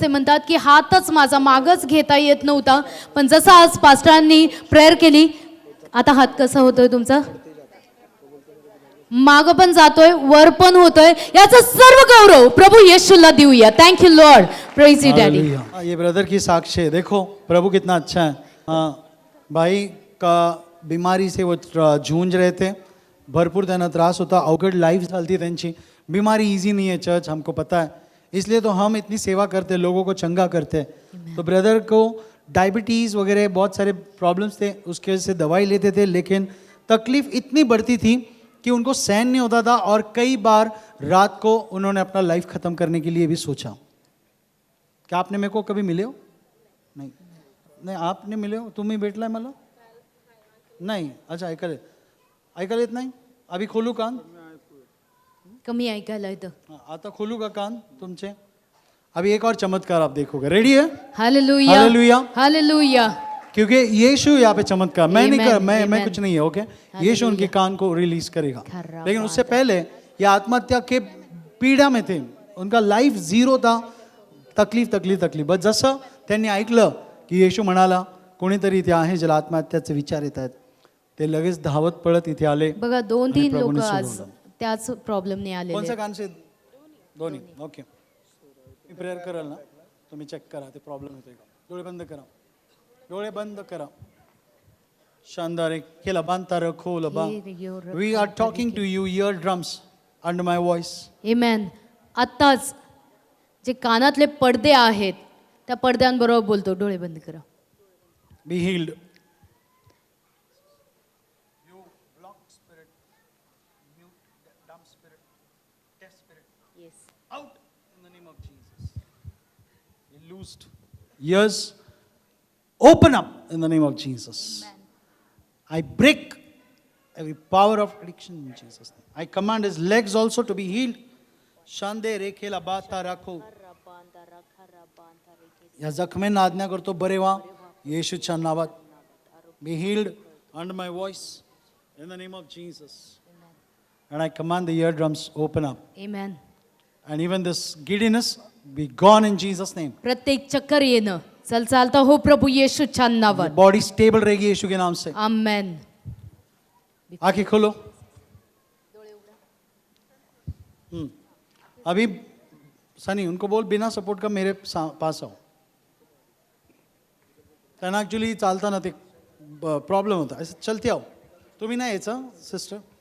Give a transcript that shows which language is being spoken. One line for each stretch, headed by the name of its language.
Marathi: ते म्हणतात की हातच माझा मागच घेता येत नव्हता, पण जसं आज पास्टरांनी प्रेयर केली, आता हात कसा होतोय तुमचा? माग पण जातोय, वर पण होतोय. याचा सर्व गौरव प्रभु येशूला देऊया.
English: Thank you lord. Praise you daddy.
Hindi: ये ब्रदर की साक्ष है. देखो प्रभु कितना अच्छा है. भाई का बीमारी से वो जूझ रहे थे,
Marathi: भरपूर त्यांना त्रास होता, अवघड लाइफ चलती त्यांची.
Hindi: बीमारी इजी नहीं है चर्च, हमको पता है, इसलिए तो हम इतनी सेवा करते हैं, लोगों को चंगा करते हैं. तो ब्रदर को डायबिटीज़ वगैरह बहुत सारे प्रॉब्लम्स थे, उसके वजह से दवाई लेते थे, लेकिन तकलीफ़ इतनी बढ़ती थी कि उनको सहन नहीं होता था और कई बार रात को उन्होंने अपना लाइफ खत्म करने के लिए भी सोचा. क्या आपने मेरे को कभी मिले हो?
Marathi: नाही. नाही
Hindi: आपने मिले हो?
Marathi: तुम्ही भेटलाय मला? नाही. अच्छा ऐकायला येत नाही.
Hindi: अभी खोलू कान?
Marathi: कमी ऐकायला येतं. हाँ, आता खोलू का कान तुमचे?
Hindi: अभी एक और चमत्कार आप देखोगे. रेडी है? Hallelujah hallelujah. हालेलुया. क्योंकि यीशु यहाँ पे चमत्कार, मैं नहीं कर, मैं Amen. कुछ नहीं है. ओके, यीशु उनके कान को रिलीज करेगा. लेकिन उससे पहले ये आत्महत्या के पीडा में थे. उनका लाईफ झिरो था.
Marathi: तकलीफ बस जसं त्यांनी ऐकलं की येशू म्हणाला कोणीतरी इथे आहे ज्याला आत्महत्याचे विचार येत आहेत, ते लगेच धावत पळत इथे आले. बघा 2-3 आणि लोक प्रभूने आज सोडवलं. त्याच प्रॉब्लेमने आलेले कोणचं आहेत. कान से? दोन्ही. ओके, मी प्रेयर कराल ना, तुम्ही चेक करा ते प्रॉब्लेम येतोय का. डोळे बंद करा. डोळे बंद करा. शानदार. केला बांधता रखो लबा.
English: We are talking to you ear drums under my voice. आमेन.
Marathi: आत्ताच जे कानातले पडदे आहेत त्या पडद्यांबरोबर बोलतो. डोळे बंद करा.
English: Be healed. Out in the name of Jesus. You loosed. Ears open up in the name of Jesus. I break every power of addiction in Jesus' name. I command his legs also to be healed. Shande rekhela bata rakho.
Marathi: या जखमेंना आज्ञा करतो बरे व्हा येशूच्या नावात.
English: Be healed under my voice in the name of Jesus. And I command the eardrums open up. आमेन. And even this giddiness be gone in Jesus' name.
Marathi: प्रत्येक चक्कर येणं चालता हो प्रभु येशूच्या नावात.
Hindi: बॉडी स्टेबल रहेगी यीशु के नाम से. आमेन. आंखें खोलो. अभी सनी उनको बोल बिना सपोर्ट का मेरे पास आओ.
Marathi: त्यांना ॲक्च्युली चालताना ते प्रॉब्लेम होता. असं
Hindi: चलते आओ.
Marathi: तुम्ही नाही यायचं सिस्टर.